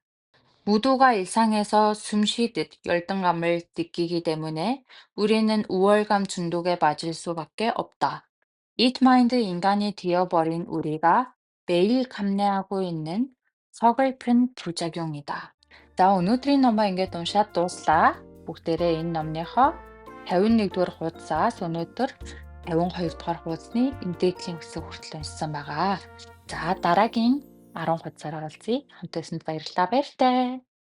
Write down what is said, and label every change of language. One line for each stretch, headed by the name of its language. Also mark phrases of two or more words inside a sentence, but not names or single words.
Korean: 모두가 일상에서 숨 쉬듯 열등감을 느끼기 때문에 우리는 우월감 중독에 빠질 수밖에 없다. 이트마인드 인간이 되어버린 우리가 매일 감내하고 있는 서글픈 부작용이다.
Mongolian: За өнөөдрийн номоо ингээд уншаад дууслаа. Бүгдээрээ энэ номныхоо 51 дугаар хуудасаас өнөөдөр 52 дугаар хуудасны эмгтээклийн хэсэг хүртэл уншсан байгаа. За дараагийн 10 хуудасаар уулзъя. Хамт байсанд баярлалаа. Баяртай.